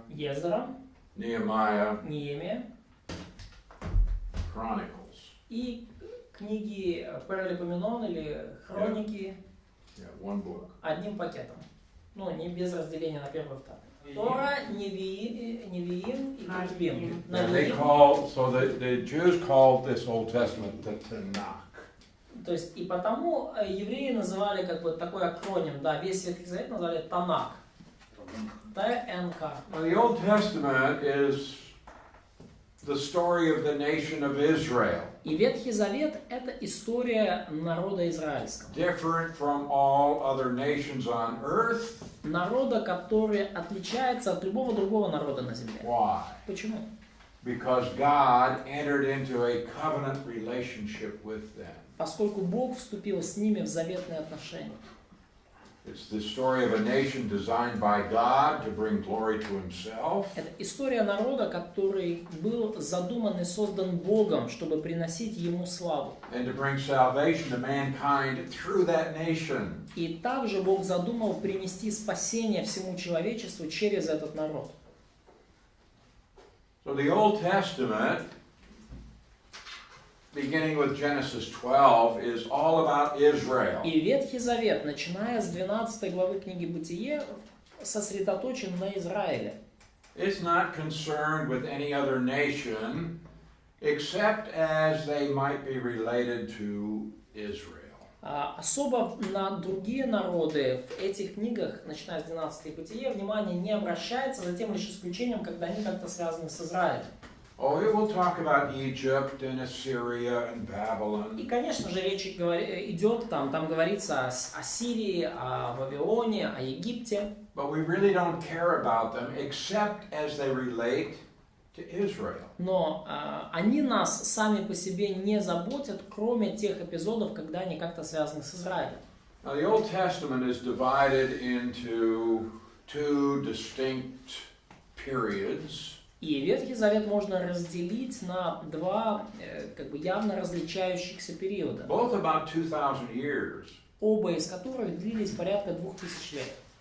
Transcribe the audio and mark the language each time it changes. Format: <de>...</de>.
<ru>Ездра,</ru> <en>Nehemiah,</en> <ru>Неемия</ru> <en>Chronicles.</en> <ru>и книги Паралипоменон или Хроники</ru> <en>Yeah, one book.</en> <ru>одним пакетом. Ну, не без разделения на первый и второй. Тора, Невиим и Кетубим.</ru> <en>And they call, so the Jews called this Old Testament the Tanakh.</en> <ru>То есть, и потому евреи называли как бы такой акроним, да, весь Ветхий Завет назвали Танах. ТНК.</ru> <en>Now, the Old Testament is the story of the nation of Israel,</en> <ru>И Ветхий Завет – это история народа израильского.</ru> <en>different from all other nations on earth.</en> <ru>Народа, который отличается от любого другого народа на земле.</ru> <en>Why?</en> <ru>Почему?</ru> <en>Because God entered into a covenant relationship with them.</en> <ru>Поскольку Бог вступил с ними в заветные отношения.</ru> <en>It's the story of a nation designed by God to bring glory to Himself.</en> <ru>Это история народа, который был задуман и создан Богом, чтобы приносить Ему славу.</ru> <en>And to bring salvation to mankind through that nation.</en> <ru>И также Бог задумал принести спасение всему человечеству через этот народ.</ru> <en>So the Old Testament, beginning with Genesis 12, is all about Israel.</en> <ru>И Ветхий Завет, начиная с 12 главы книги Бытие, сосредоточен на Израиле.</ru> <en>is not concerned with any other nation except as they might be related to Israel.</en> <ru>Особо на другие народы в этих книгах, начиная с 12 Бытия, внимание не обращается, за тем лишь исключением, когда они как-то связаны с Израилем.</ru> <en>Oh, it will talk about Egypt and Assyria and Babylon.</en> <ru>И, конечно же, речь идет, там говорится о Сирии, о Вавилоне, о Египте.</ru> <en>But we really don't care about them except as they relate to Israel.</en> <ru>Но они нас сами по себе не заботят, кроме тех эпизодов, когда они как-то связаны с Израилем.</ru> <en>Now, the Old Testament is divided into two distinct periods.</en> <ru>И Ветхий Завет можно разделить на два явно различающихся периода,</ru> <en>Both about 2,000 years.</en> <ru>оба из которых длились порядка 2000 лет.</ru>